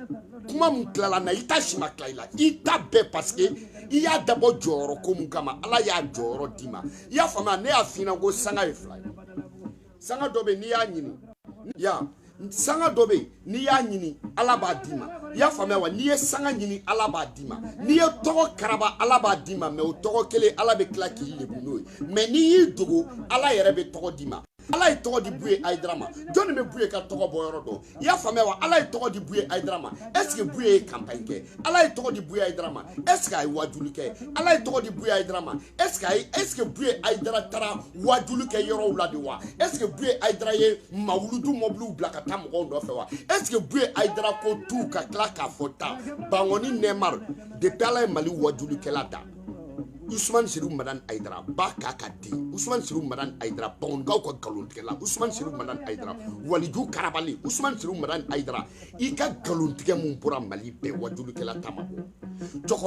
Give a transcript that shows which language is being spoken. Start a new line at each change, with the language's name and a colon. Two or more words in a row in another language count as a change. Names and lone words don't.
Bambara: kuma mun tilala na I ta si ma tila I la I ta bɛɛ
French: parce que
Bambara: I y'a dabɔ jɔyɔrɔ ko mun kama Ala y'a jɔyɔrɔ d'i ma I y'a faamuya ne y'a f'i ɲɛna ko sanga ye 2 ye sanga dɔ bɛ n'i y'a ɲini ya sanga dɔ bɛ n'i y'a ɲini Ala b'a d'i ma I y'a faamuya wa n'i ye sanga ɲini Ala b'a d'i ma n'i ye tɔgɔ karaba Ala b'a d'i ma mais o tɔgɔ kelen Ala bɛ tila k'i lebu n'o ye mais n'i y'i dogo Ala yɛrɛ bɛ tɔgɔ d'i ma Ala ye tɔgɔ di Buye Hayidara ma jɔnni bɛ Buye ka tɔgɔ bɔ yɔrɔ dɔn I y'a faamuya wa Ala ye tɔgɔ di Buye Hayidara ma
French: est ce que
Bambara: Buye ye campagne kɛ Ala ye tɔgɔ di Buye Hayidara ma
French: est ce que
Bambara: a ye wajuli kɛ Ala ye tɔgɔ di Buye Hayidara ma est ce que Buye Hayidara taara wajuli kɛ yɔrɔw la de wa
French: est ce que
Bambara: Buye Hayidara ye mawuludu mɔbiliw bila ka taa mɔgɔw nɔfɛ wa
French: est ce que
Bambara: Buye Hayidara ko tu ka tila k'a fɔ ta Bangoni Nɛmar depuis Ala ye Mali wajulikɛla da Ousmane Sirou Madane Hayidara ba k'a ka den Ousmane Sirou Madane Hayidara Bangonikaw ka galontigɛla Ousmane Sirou Madane Hayidara waliju karabali Ousmane Sirou Madane Hayidara I ka galontigɛ mun bɔra Mali bɛɛ wajulikɛla ta ma bɔ